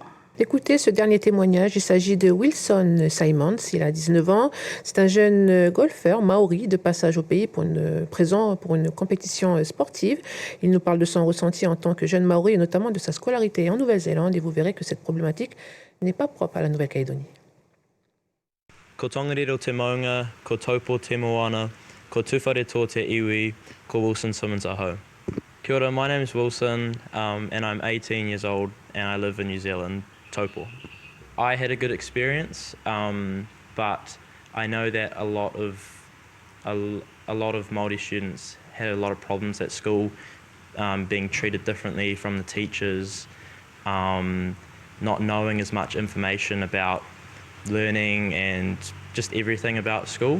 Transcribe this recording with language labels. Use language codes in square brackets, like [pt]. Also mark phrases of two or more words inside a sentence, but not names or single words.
[fr] Écoutez ce dernier témoignage, il s'agit de Wilson Simons, il a 19 ans. C'est un jeune golfeur maori de passage au pays présent pour une compétition sportive. Il nous parle de son ressenti en tant que jeune maori et notamment de sa scolarité en Nouvelle-Zélande et vous verrez que cette problématique n'est pas propre à la Nouvelle-Calédonie. [mi] Ko Tongariro te maunga, ko Taupo te moana, ko Tuwhare tō te iwi, ko Wilson Simons ahau. Kia ora, [en] my name is Wilson and I'm 18 years old and I live in New Zealand, Taupo. I had a good experience, but I know that a lot of Māori students had a lot of problems at school, being treated differently from the teachers, not knowing as much information about learning and just everything about school.